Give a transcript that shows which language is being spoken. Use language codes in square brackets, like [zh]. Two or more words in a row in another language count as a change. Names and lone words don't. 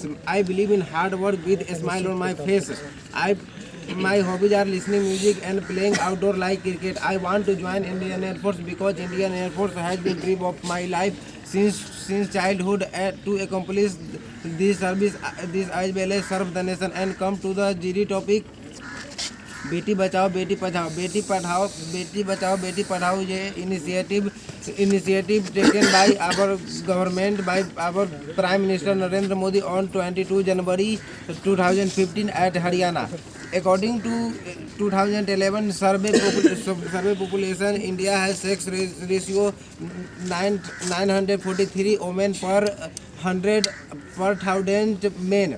[en] I believe in hard work with a smile on my face. My hobbies are listening music and playing outdoor like cricket. I want to join Indian Air Force because Indian Air Force has been dream of my life since childhood to accomplish this service. This as well as serve the nation. And come to the GD topic. Beti Bachao Beti Padhao. Beti Padhao Beti Bachao Beti Padhao is initiative taken by our government, by our Prime Minister Narendra Modi on 22 January 2015 at Haryana. According to 2011 survey population, India has sex ratio 943 women per 100 per 1000 men.